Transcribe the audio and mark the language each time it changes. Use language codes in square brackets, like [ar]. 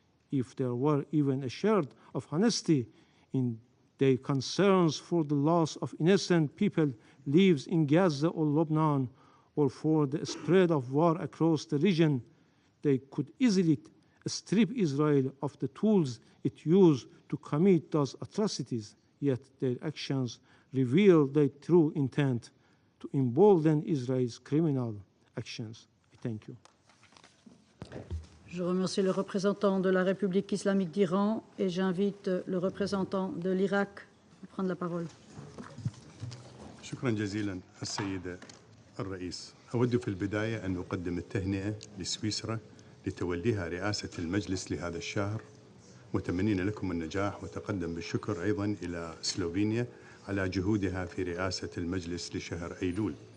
[en] If there were even a shred of honesty in their concerns for the loss of innocent people lives in Gaza or Lebanon, or for the spread of war across the region, they could easily strip Israel of the tools it used to commit those atrocities, yet their actions reveal their true intent to embolden Israel's criminal actions. Thank you. [fr] Je remercie le représentant de la République islamique d'Iran et j'invite le représentant de l'Irak à prendre la parole. [ar] شكرا جزيلا السيد الرئيس. أود في البداية أن أقدم التهنئة لسويسرا لتوليها رئاسة المجلس لهذا الشهر، متمنين لكم النجاح، وتقدم بالشكر أيضا إلى سلوفينيا على جهودها في رئاسة المجلس لشهر أيلول.